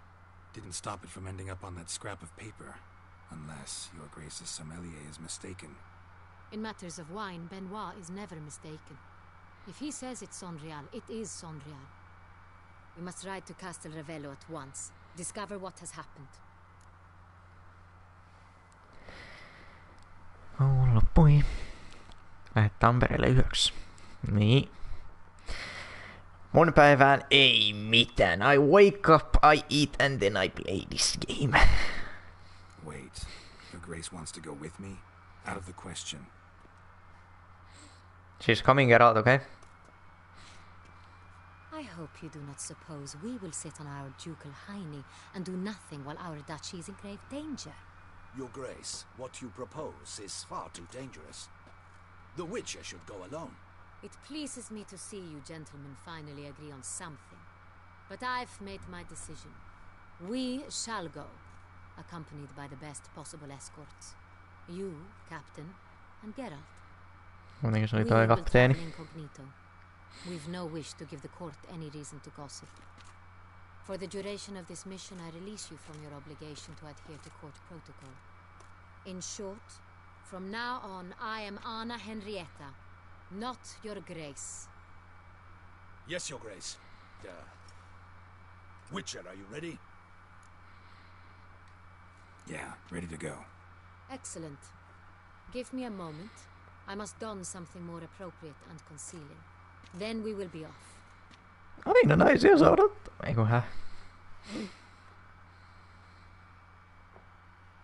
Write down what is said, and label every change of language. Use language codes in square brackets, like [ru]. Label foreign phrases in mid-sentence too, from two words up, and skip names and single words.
[en] Didn't stop it from ending up on that scrap of paper. Unless your Grace's sommelier is mistaken. In matters of wine, Benoit is never mistaken. If he says it's Saint Real, it is Saint Real. We must ride to Castel Ravello at once. Discover what has happened. [fi] Loppui. Lähet Tampereelle yöksi. Niin. Mun päivään ei mitään. [en] I wake up, I eat and then I play this game. Wait. Your Grace wants to go with me? Out of the question. She's coming, get out, okay? I hope you do not suppose we will sit on our ducal hiney and do nothing while our duchy is in grave danger. Your Grace, what you propose is far too dangerous. The Witcher should go alone. It pleases me to see you gentlemen finally agree on something. But I've made my decision. We shall go, accompanied by the best possible escorts. You, Captain, and Geralt. [fi] Kuitenkin se oli [en] We [fi] toi [en] will [fi] kapteeni. [en] travel incognito. We've no wish to give the court any reason to gossip. For the duration of this mission, I release you from your obligation to adhere to court protocol. In short, from now on, I am Anna Henrietta, not your Grace. Yes, Your Grace. Witcher, are you ready? Yeah, ready to go. Excellent. Give me a moment. I must don something more appropriate and concealing. Then we will be off. [fi] Aina naisia saa odottaa. Eiku hä?